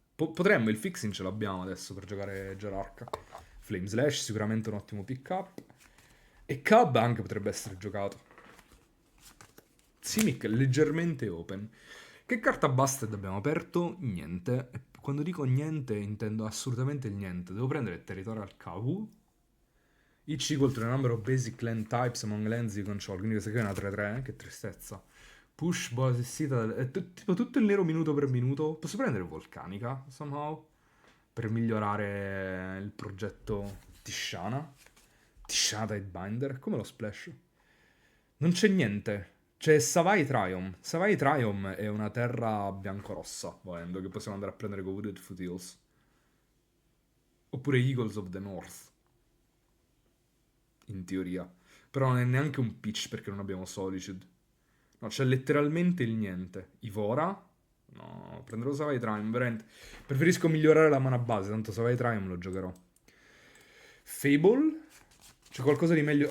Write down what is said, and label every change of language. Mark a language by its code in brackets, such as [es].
[it] Potremmo, il fixing ce l'abbiamo adesso per giocare Gerarca. Flame Slash, sicuramente un ottimo pick up. E Cub anche potrebbe essere giocato. Simic leggermente open. Che carta busted abbiamo aperto? Niente. E quando dico niente intendo assolutamente il niente. Devo prendere Territorial Kavu. [en] Each equal to the number of basic land types among lands you control. [it] Quindi questa qui è una 3-3, che tristezza. Push, bola assistita, è tipo tutto il nero minuto per minuto. Posso prendere Volcanica, somehow? Per migliorare il progetto Tishana. Tishana Tidebinder, come lo splash? Non c'è niente. C'è Savai Triumph. Savai Triumph è una terra biancorossa, volendo, che possiamo andare a prendere con Wooded Foothills. Oppure Eagles of the North. In teoria. Però non è neanche un pitch perché non abbiamo Solitude. No, c'è letteralmente il niente. Ivora? No, prenderò Savai Triumph, veramente. Preferisco migliorare la mana base, tanto Savai Triumph lo giocherò. Fable? C'è qualcosa di meglio.